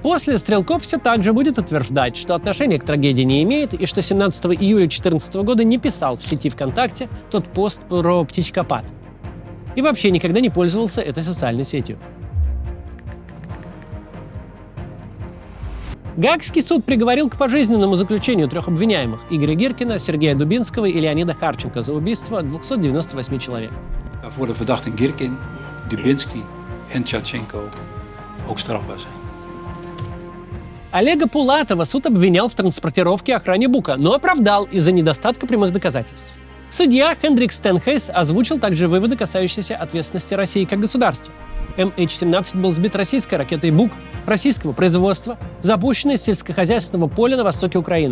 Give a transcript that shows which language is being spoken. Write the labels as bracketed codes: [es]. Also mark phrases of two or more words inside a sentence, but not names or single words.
[ru] После Стрелков все так же будет утверждать, что отношения к трагедии не имеет и что 17 июля 2014 года не писал в сети ВКонтакте тот пост про птичкопад. И вообще никогда не пользовался этой социальной сетью. Гаагский суд приговорил к пожизненному заключению 3 обвиняемых – Игоря Гиркина, Сергея Дубинского и Леонида Харченко за убийство 298 человек. [nl] Voor de verdachten Girkin, Dubinsky en Tjatchenko ook strafbaar zijn. [ru] Олега Пулатова суд обвинял в транспортировке и охране Бука, но оправдал из-за недостатка прямых доказательств. Судья Хендрик Стенхейс озвучил также выводы, касающиеся ответственности России как государства. MH17 был сбит российской ракетой «Бук» российского производства, запущенной с сельскохозяйственного поля на востоке Украины.